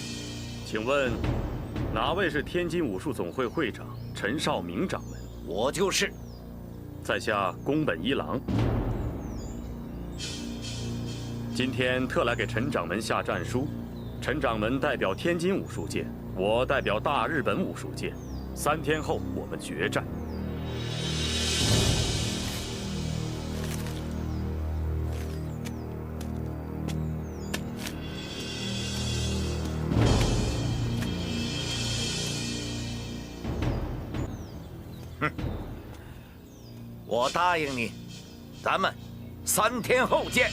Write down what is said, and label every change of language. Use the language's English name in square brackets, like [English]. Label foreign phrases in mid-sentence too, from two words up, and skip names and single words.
[Chinese] 请问，哪位是天津武术总会会长陈少明掌门？我就是。在下宫本一郎。今天特来给陈掌门下战书。陈掌门代表天津武術界，我代表大日本武術界。3天後我們決戰。哼，我答應你，咱們3天後見。